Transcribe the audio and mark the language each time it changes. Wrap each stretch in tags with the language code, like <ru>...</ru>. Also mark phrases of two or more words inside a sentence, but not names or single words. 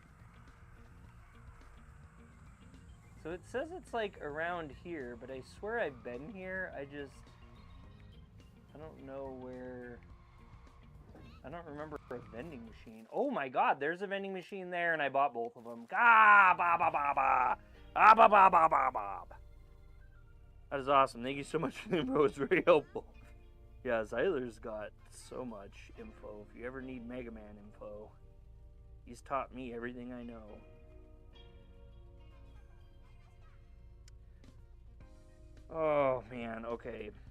<en>So it says it's like around here, but I swear I've been here. I don't know where. I don't remember a vending machine. Oh my god, there's a vending machine there, and I bought both of them. Ah, ba ba ba ba. Ah, ba ba ba ba ba. That is awesome. Thank you so much for the info. It's very helpful. Yeah, Xyler's got so much info. If you ever need Mega Man info, he's taught me everything I know. Oh, man. Okay.</en>